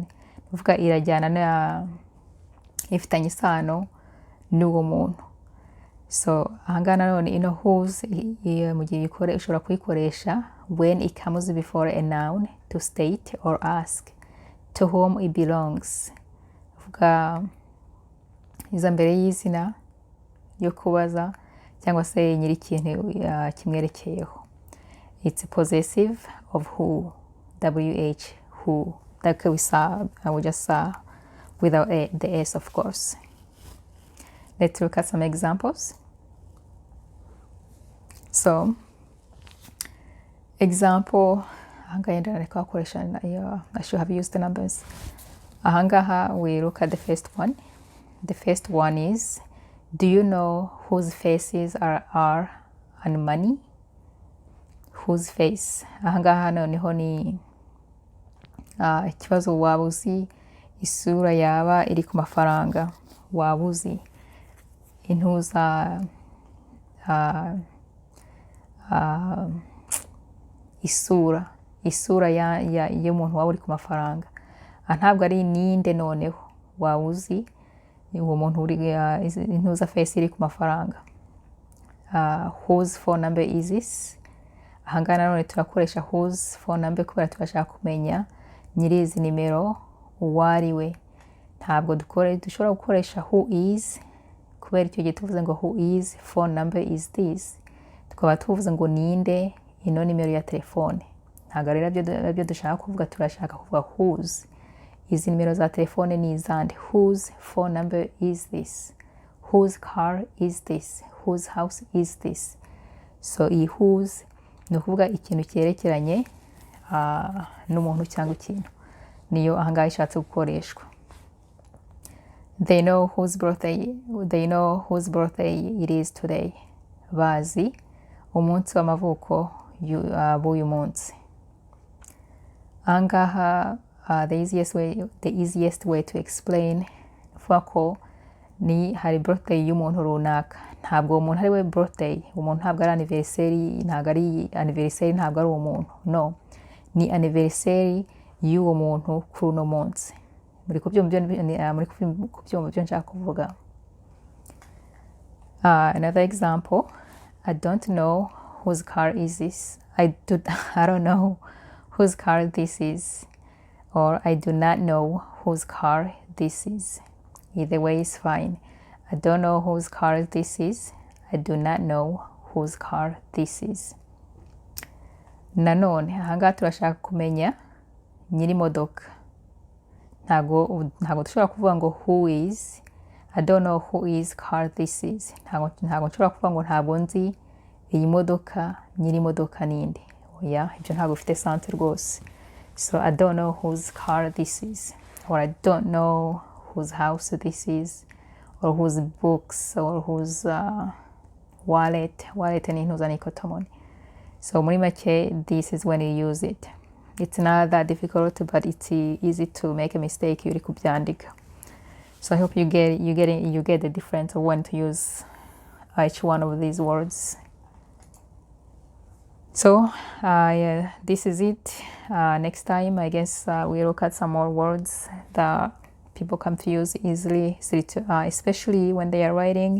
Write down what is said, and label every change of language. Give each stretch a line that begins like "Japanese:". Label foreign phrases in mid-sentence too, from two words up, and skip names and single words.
Kinyarwanda: Uvuga irajyana na ifitanye isano n'uwo muntu.
English: So
Kinyarwanda: ahangana none ino whose mu gihe ushobora kuyikoresha
English: when it comes before a noun to state or ask to whom it belongs.
Kinyarwanda: Uvuga iza mbere y'izina yo kubaza cyangwa se nyiri ikintu kimwerekeyeho.
English: It's possessive of who, wh, who, like we just saw without the s, of course. Let's look at some examples. So example, I should have used the numbers. Ahangaha we look at the first one. The first one is, do you know whose faces are on money? Whose face?
Kinyarwanda: Ahangaha noneho ni ikibazo waba uzi isura yaba iri ku mafaranga, waba uzi intuza isura y'umuntu waba uri ku mafaranga. Ntabwo ari ninde noneho, waba uzi uwo muntu uri intuza face iri ku mafaranga.
English: Whose phone number is this?
Kinyarwanda: Ahangana none turakoresha
English: whose phone number
Kinyarwanda: kubera turashaka kumenya nyiri izi nimero uwo ari we. Ntabwo dushobora gukoresha
English: who is
Kinyarwanda: kubera icyo gihe tuvuze ngo
English: who is phone number is this,
Kinyarwanda: tukaba tuvuze ngo ninde ino nimero ya telefone. Ntabwo rero abyo dushaka kuvuga, turashaka kuvuga whose. Izi nimero za telefone ni izande.
English: Whose phone number is this? Whose car is this? Whose house is this?
Kinyarwanda: So iyi whose ni ukuvuga ikintu cyerekeranye n'umuntu cyangwa ikintu, niyo ahangaha ishatse gukoreshwa.
English: They know whose birthday it is today.
Kinyarwanda: Bazi umunsi w'amavuko b'uyu munsi. Ahangaha
English: the easiest way to explain
Kinyarwanda: uvuga ko ni hari birthday y'umuntu runaka. Ntabwo umuntu ari we birthday, umuntu ntabwo ari anniversary, ntabwo ari anniversary, ntabwo ari uwo muntu, no, ni anniversary y'uwo muntu kuri uno munsi. Muri kubyumva byo nshaka kuvuga.
English: Another example, I don't know whose car is this. I don't know whose car this is, or I do not know whose car this is. Either way is fine. I don't know whose car this is. I do not know whose car this is.
Kinyarwanda: Nanone ahangaha turashaka kumenya nyiri modoka. Ntago dushobora kuvuga ngo
English: who is. I don't know who is car this is.
Kinyarwanda: Ntago nshobora kuvuga ngo ntabwo nzi iyi modoka, nyiri modoka ninde. Oya, ibyo ntabwo bifite sense rwose.
English: So I don't know whose car this is, or I don't know whose house this is, or whose books, or whose wallet
Kinyarwanda: ni intuza ni kotomoni.
English: So
Kinyarwanda: muri make,
English: this is when you use it. It's not that difficult, but it's easy to make a mistake
Kinyarwanda: uri kubyandika.
English: So I hope you get the difference of when to use each one of these words. So yeah, this is it. Next time I guess we look at some more words that people confuse easily, especially when they are writing.